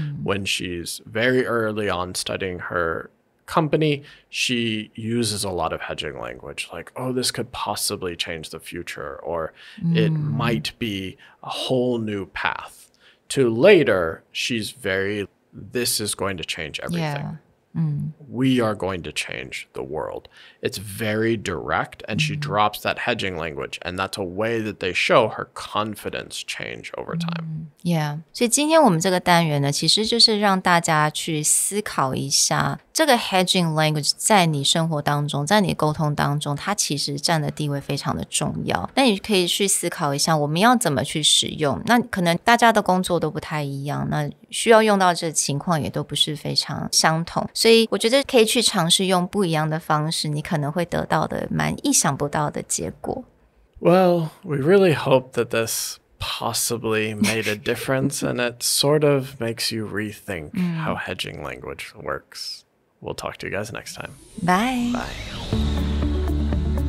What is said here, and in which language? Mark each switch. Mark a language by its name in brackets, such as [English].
[English] When she's very early on studying her company, she uses a lot of hedging language like, oh, this could possibly change the future, or it might be a whole new path. To later, she's very, this is going to change everything. We are going to change the world. It's very direct, and she drops that hedging language, and that's a way that they show her confidence change over time. Yeah. [Chinese] 所以今天我们这个单元呢，其实就是让大家去思考一下，这个 hedging language 在你生活当中，在你沟通当中，它其实占的地位非常的重要。那你可以去思考一下，我们要怎么去使用。那可能大家的工作都不太一样，那需要用到这情况也都不是非常相同。所以我觉得可以去尝试用不一样的方式，你可能会得到的蛮意想不到的结果。 [English] Well, we really hope that this possibly made a difference and it sort of makes you rethink how hedging language works. We'll talk to you guys next time. Bye. Bye.